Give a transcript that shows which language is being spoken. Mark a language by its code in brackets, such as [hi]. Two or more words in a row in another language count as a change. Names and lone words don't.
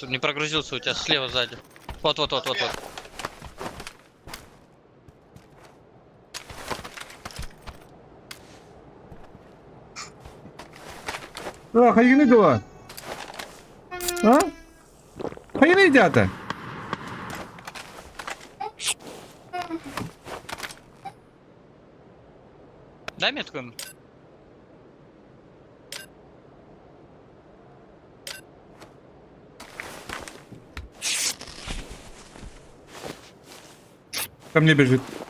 [ru] Не прогрузился у тебя, слева сзади. Вот. [tr] Hayır ne diyor? Ha? Hayır ne diyor? [ru] Дай метку ему. Ко мне бежит.